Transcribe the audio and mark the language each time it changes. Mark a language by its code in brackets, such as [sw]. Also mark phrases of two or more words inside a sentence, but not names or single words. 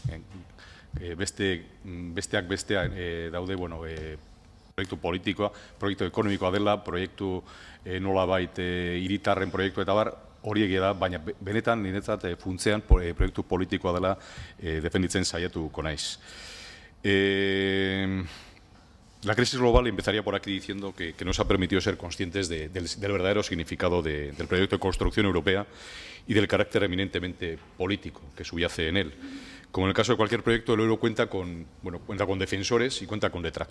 [eu] Besteak daude, proiektu politikoa, proiektu ekonomikoa dela, proiektu nolabait hiritarren proiektu eta bar, hori egia da, baina benetan niretzat funtzean proiektu politikoa dela defenditzen saiatuko naiz. [es] La crisis global empezaría por aquí diciendo que nos ha permitido ser conscientes del verdadero significado del proyecto de construcción europea y del carácter eminentemente político que subyace en él. Como en el caso de cualquier proyecto, el euro cuenta con defensores y cuenta con detractores.